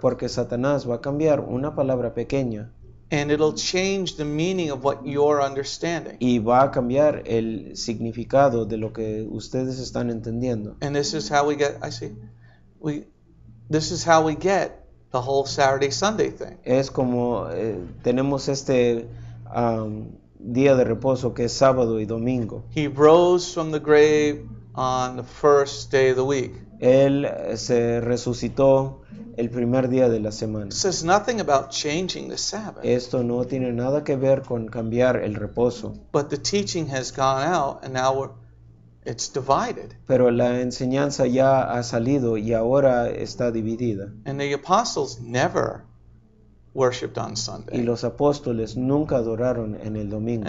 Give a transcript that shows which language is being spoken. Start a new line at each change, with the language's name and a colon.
Spanish: Porque Satanás va a cambiar una palabra pequeña
English: and it'll change the meaning of what you're understanding.
Spanish: y va a cambiar el significado de lo que ustedes están entendiendo.
English: And this is how we get, this is how we get the whole Saturday Sunday thing.
Spanish: Es como tenemos este día de reposo que es sábado y domingo.
English: He rose from the grave on the first day of the week.
Spanish: Él se resucitó el primer día de la semana.
English: It says nothing about changing the Sabbath.
Spanish: Esto no tiene nada que ver con cambiar el reposo,
English: But the teaching has gone out and now it's divided.
Spanish: pero la enseñanza ya ha salido y ahora está dividida.
English: And the apostles never worshipped on
Spanish: Y
English: Sunday.
Spanish: los apóstoles nunca adoraron en el domingo.